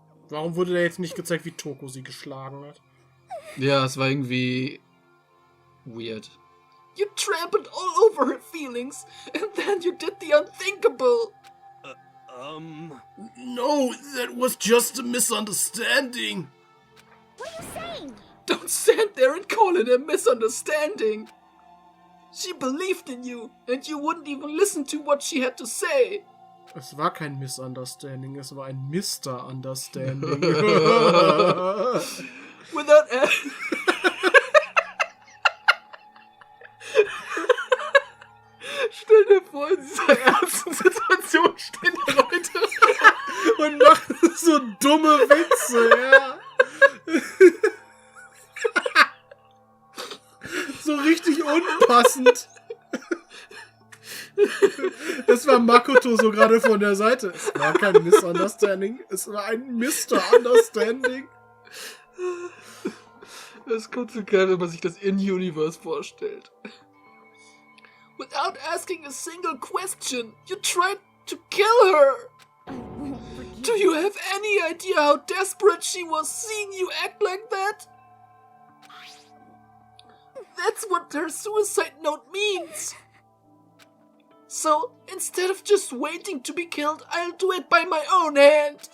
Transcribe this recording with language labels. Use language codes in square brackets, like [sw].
[de] Warum wurde da jetzt nicht gezeigt, wie Toko sie geschlagen hat? Ja, es war irgendwie weird. [en] You trampled all over her feelings, and then you did the unthinkable. No, that was just a misunderstanding. What are you saying? Don't stand there and call it a misunderstanding. She believed in you, and you wouldn't even listen to what she had to say. [de] Es war kein Misunderstanding, es war ein Mr. Understanding. Without Stell dir vor, in dieser ernsten Situation stehen die Leute Und machen so dumme Witze, ja. So richtig unpassend. Das war Makoto so gerade von der Seite. Es war kein Misunderstanding, es war ein Mr. Understanding. Das kommt so geil, wenn man sich das In-Universe vorstellt. [en] Without asking a single question, you tried to kill her. Do you have any idea how desperate she was seeing you act like that? That's what her suicide note means. So, instead of just waiting to be killed, I'll do it by my own hand.